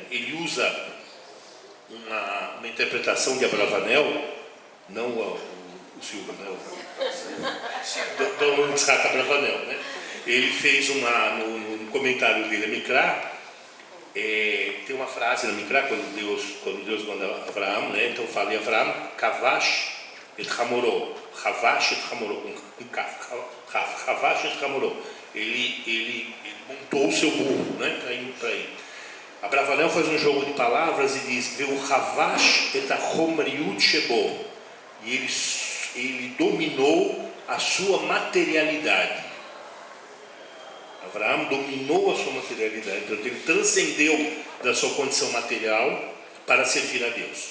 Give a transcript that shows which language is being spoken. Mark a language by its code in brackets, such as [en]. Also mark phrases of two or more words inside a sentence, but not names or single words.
[pt] Ele usa uma interpretação de Abravanel, não o Silva, né? Do Yitzhak Abravanel, né? Ele fez no comentário dele, a Mikra, tem uma frase na Mikra, quando Deus manda Abraão, né? Então fala em Abraão, [he] כבש את חמורו, חבש את חמורו, [pt] com Kaf, [he] חבש את חמורו. [pt] Ele montou o seu burro, né? Para ir. Abravanel faz um jogo de palavras e diz: [he] וכבש את החומריות שבו. [pt] E ele dominou a sua materialidade. Abraão dominou a sua materialidade, então ele transcendeu da sua condição material para servir a Deus.